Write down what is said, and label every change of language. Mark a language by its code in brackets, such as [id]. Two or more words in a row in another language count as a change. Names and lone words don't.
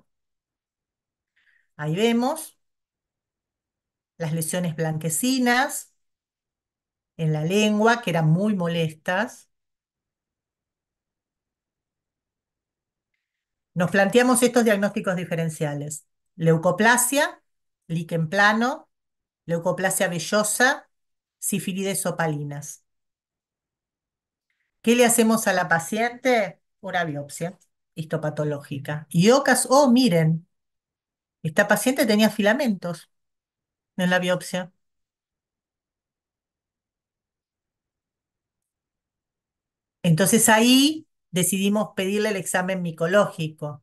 [es] Ahí vemos las lesiones blanquecinas en la lengua, que eran muy molestas. Nos planteamos estos diagnósticos diferenciales: leucoplasia, líquen plano, leucoplasia vellosa, sífilides opalinas. ¿Qué le hacemos a la paciente? Una biopsia histopatológica. Y miren, esta paciente tenía filamentos en la biopsia. Entonces ahí decidimos pedirle el examen micológico.